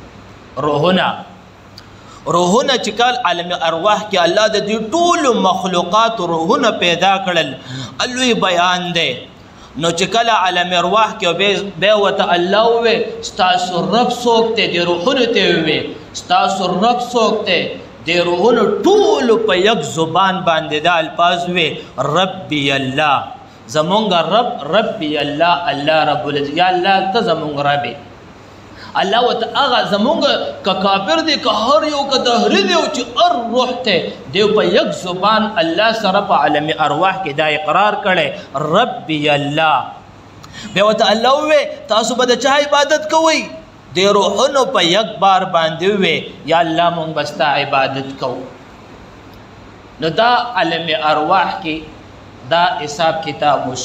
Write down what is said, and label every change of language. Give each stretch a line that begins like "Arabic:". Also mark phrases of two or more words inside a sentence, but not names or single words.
Pashto: روحونه چې کال عالم ارواح کې الله د دې ټولو مخلوقات روحونه پیدا کړل، لوی بیان دی. نو چې کله عالم ارواح کې بیا ورته الله ووی ستاسو رب څوک دی؟ د روحونو ته ووی ستاسو رب څوک دی؟ د روحونو ټولو په یک زبان باندې دا الفاظ وی
Arabic: ربي الله،
Pashto: زمونږ رب
Arabic: ربي الله، الله رب العزت،
Pashto: یا الله ته زمونږ ربي. الله وته هغه زمونږ که کافر دی که هر یو که دهري دی چې هر روح ته دی په یک زبان الله سره په عالم ارواح کې دا اقرار کړی
Arabic: ربي الله.
Pashto: بیا ورته الله ووی تاسو به د چا عبادت کوئ؟ د روحونو په یک بار باندې ووی یا الله مونږ به ستا عبادت کوو. نو دا عالم ارواح کې دا حساب کتاب وش.